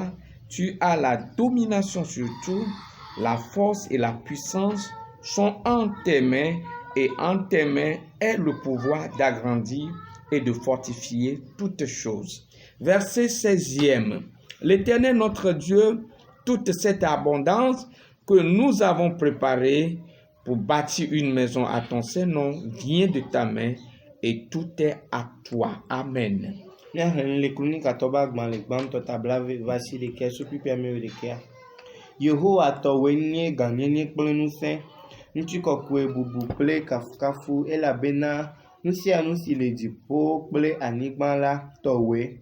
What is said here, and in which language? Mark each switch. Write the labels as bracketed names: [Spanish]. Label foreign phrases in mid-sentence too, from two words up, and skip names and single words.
[French] Tu as la domination sur tout. La force et la puissance sont en tes mains, et en tes mains est le pouvoir d'agrandir et de fortifier toutes choses. Verset 16e. L'Éternel notre Dieu, toute cette abondance que nous avons préparée pour bâtir une maison à ton Saint-Nom vient de ta main, et tout est à toi. Amen. [Ewe] Yehowa tɔwoe nye gãnyenye kple ŋusẽ, ŋutikɔkɔe bubu kple kafukafu, elabena nu sia nu si le dziƒo kple anyigba la tɔwoe.